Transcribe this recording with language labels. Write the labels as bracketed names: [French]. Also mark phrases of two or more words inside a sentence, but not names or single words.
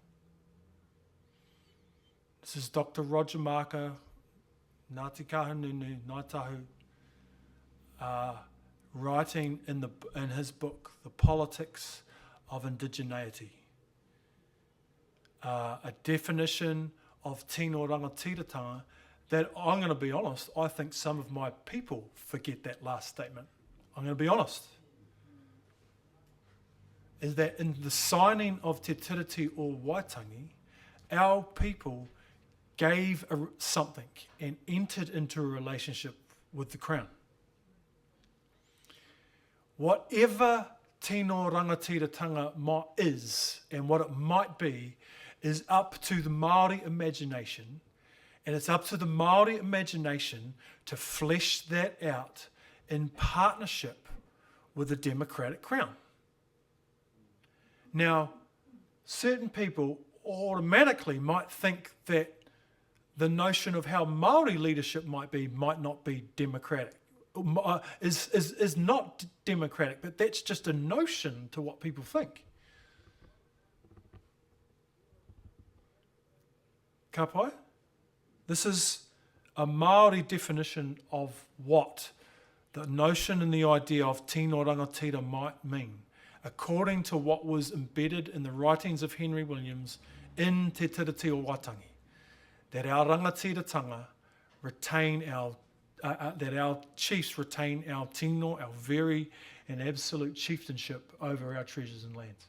[English] This is Dr. Roger Marker, Ngāti Kahungunu, Ngāi Tahu, writing in his book, The Politics of Indigeneity. A definition of [Māori] tino rangatiratanga [English] that, I'm going to be honest, I think some of my people forget that last statement. I'm going to be honest. Is that in the signing of Te Tiriti o Waitangi, our people gave something and entered into a relationship with the Crown. Whatever [Māori] tino rangatiratanga [English] is and what it might be is up to the Māori imagination, and it's up to the Māori imagination to flesh that out in partnership with the democratic Crown. Now, certain people automatically might think that the notion of how Māori leadership might not be democratic, is not democratic, but that's just a notion to what people think. [Māori] Ka pai? [English] This is a Māori definition of what the notion and the idea of [Māori] tino rangatira [English] might mean, according to what was embedded in the writings of Henry Williams in Te Tiriti o Waitangi, that our rangatiratanga retain that our chiefs retain our tino, our very and absolute chieftainship over our treasures and lands.